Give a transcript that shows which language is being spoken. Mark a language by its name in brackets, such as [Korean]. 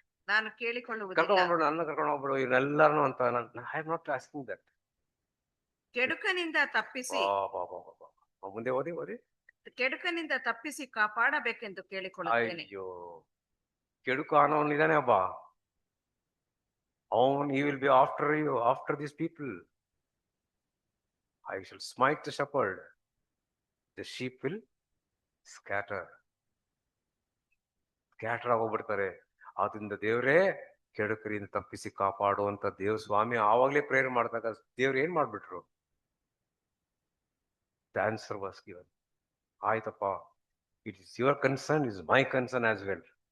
[Kannada] ನಾನು ಕೇಳಿಕೊಳ್ಳುವುದಿಲ್ಲ. ಕರ್ಕೊಂಡು ಹೋಗ್ಬಿಡು, ನನ್ನ ಕರ್ಕೊಂಡು ಹೋಗ್ಬಿಡು ಇವನ್ನೆಲ್ಲಾರು ಅಂತ. [English] I am not asking that. [Kannada] ಕೆಡುಕನಿಂದ ತಪ್ಪಿಸಿ ಮುಂದೆ ಓದಿ. ಕೆಡುಕನಿಂದ ತಪ್ಪಿಸಿ ಕಾಪಾಡಬೇಕೆಂದು ಕೇಳಿಕೊಳ್ಳುತ್ತೇನೆ. ಅಯ್ಯೋ, ಕೆಡುಕು ಅನ್ನೋನಿದ್ದಾನೆ ಒಬ್ಬ. [English] ಅವನ್ he will be after you, after these people. I shall smite the shepherd, the sheep will [Kannada] scatter ಆಗೋಗ್ಬಿಡ್ತಾರೆ. ಆದ್ರಿಂದ ದೇವರೇ ಕೆಡುಕರಿಂದ ತಪ್ಪಿಸಿ ಕಾಪಾಡುವಂತ ದೇವ್ ಸ್ವಾಮಿ ಆವಾಗ್ಲೇ ಪ್ರೇಯರ್ ಮಾಡಿದಾಗ ದೇವ್ರು ಏನ್ ಮಾಡ್ಬಿಟ್ರು? [English] The answer was given. ಆಯ್ತಪ್ಪ, it is your concern, is my concern as well.